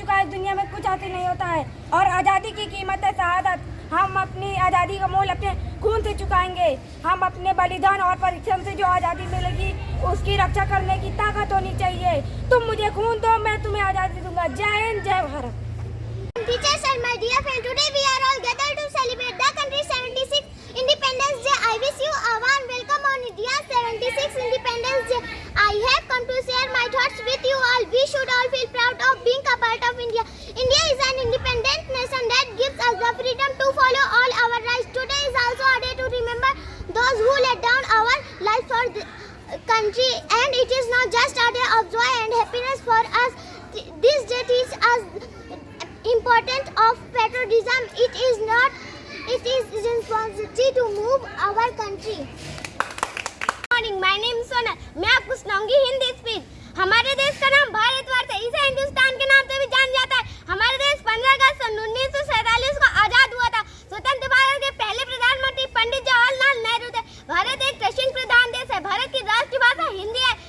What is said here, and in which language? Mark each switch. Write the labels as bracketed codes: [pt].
[hi] दुनिया में कुछ हासिल नहीं होता है और आज़ादी की कीमत है शहादत। हम अपनी आज़ादी का मोल अपने खून से चुकाएंगे। हम अपने बलिदान और परिश्रम से जो आज़ादी मिलेगी उसकी रक्षा करने की ताकत होनी चाहिए। तुम मुझे खून दो मैं तुम्हें आज़ादी दूंगा। जय हिंद जय Bharat. [en] Teachers and my dear friend, today we are all gathered to celebrate the country's 76th Independence Day. I wish you a warm welcome on India's 76th Independence Day. I have come to share my thoughts with you all. We should all feel proud of being a part of India. India is an independent nation that gives us the freedom to follow all our rights. Today is also a day to remember those who laid down our lives for the country. And it is not just a day of joy and happiness for us. This day teaches us importance of patriotism. It is responsibility to move our country. Good morning, my name is Sonal. [hi] मैं आपको सुनाऊंगी Hindi speech. हमारे देश का नाम भारतवर्ष है। इसे हिंदुस्तान के नाम से भी जाना जाता है। हमारा देश 15 अगस्त 1947 को आजाद हुआ था। स्वतंत्र भारत के पहले प्रधानमंत्री पंडित जवाहरलाल नेहरू थे। भारत एक कृषि प्रधान देश है। भारत की राष्ट्रीय भाषा हिंदी है।